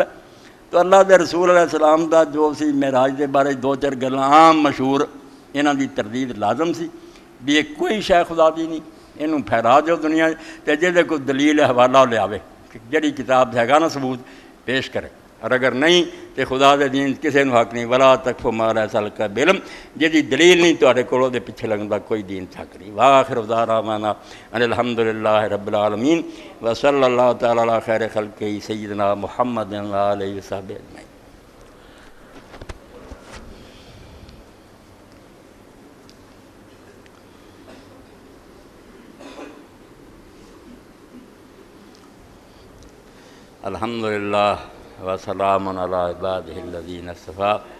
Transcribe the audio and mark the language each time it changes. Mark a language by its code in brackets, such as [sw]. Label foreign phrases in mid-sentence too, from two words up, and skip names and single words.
[pa] ਤਾਂ ਅੱਲਾਹ ਦੇ ਰਸੂਲ ਅਲੈਹਿ ਸਲਾਮ ਦਾ ਜੋ ਸੀ ਮਿਹਰਾਜ ਦੇ ਬਾਰੇ 2-4 ਗੱਲਾਂ ਆਮ ਮਸ਼ਹੂਰ, ਇਹਨਾਂ ਦੀ ਤਰਦੀਦ ਲਾਜ਼ਮ ਸੀ ਵੀ ਇਹ ਕੋਈ ਸ਼ੈ ਖੁਦਾ ਦੀ ਨਹੀਂ, ਇਹਨੂੰ ਫੈਲਾ ਦਿਓ ਦੁਨੀਆ 'ਚ, ਅਤੇ ਜਿਹਦੇ ਕੋਈ ਦਲੀਲ ਹਵਾਲਾ ਲਿਆਵੇ, ਜਿਹੜੀ ਕਿਤਾਬ ਹੈਗਾ ਨਾ ਸਬੂਤ ਪੇਸ਼ ਕਰੇ, ਔਰ ਅਗਰ ਨਹੀਂ ਤਾਂ ਖੁਦਾ ਦੇ ਦੀਨ ਕਿਸੇ ਨੂੰ ਹੱਕ ਨਹੀਂ। [ar] ولا تقف ما ليس لك به علم, [pa] ਜਿਹਦੀ ਦਲੀਲ ਨਹੀਂ ਤੁਹਾਡੇ ਕੋਲ ਉਹਦੇ ਪਿੱਛੇ ਲੱਗਣ ਦਾ ਕੋਈ ਦੀਨ ਹੱਕ ਨਹੀਂ। [ar] وآخر دعوانا أن الحمد لله رب العالمين وصلى الله تعالى على خير خلقه سيدنا محمد وعلى آله وصحبه أجمعين. الحمد لله وسلام على عباده الذين اصطفى.